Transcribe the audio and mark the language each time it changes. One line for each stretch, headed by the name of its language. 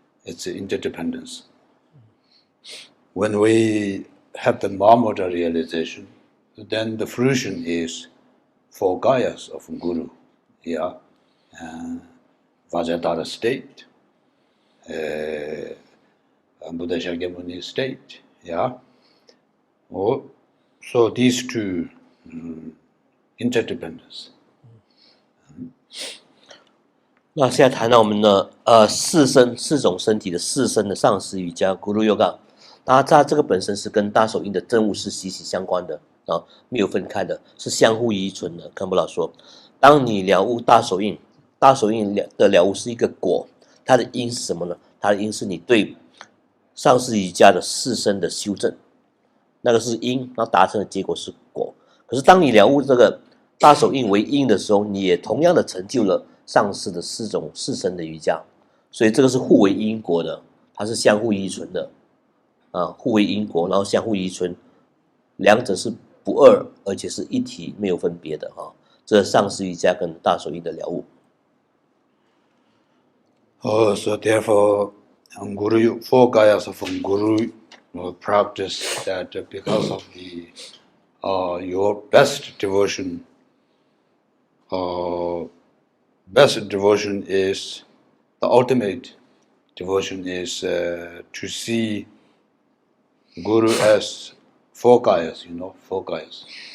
English: It's interdependence. When we have the Mahamudra realization, then the fruition is 4 kayas of Guru, yeah. Vajradhara state, Buddha Shakyamuni state, yeah. So these two interdependence.
Chinese: 那现在谈到我们的四种身体的四身的上师瑜伽 Guru Yoga， 它这个本身是跟大手印的真悟是息息相关的啊，没有分开的，是相互依存的。堪布老说，当你了悟大手印的了悟是一个果，它的因是什么呢？它的因是你对上师瑜伽的四身的修正，那个是因，然后达成的结果是果。可是当你了悟这个大手印为因的时候，你也同样的成就了上师的四身的瑜伽，所以这个是互为因果的，它是相互依存的啊，互为因果，然后相互依存，两者是不二，而且是一体，没有分别的哈。这上师瑜伽跟大手印的了悟。
English: So therefore, Guru 4 kayas of Guru practice that because of the your best devotion. Best devotion is the ultimate devotion is to see Guru as 4 kayas, 4 kayas.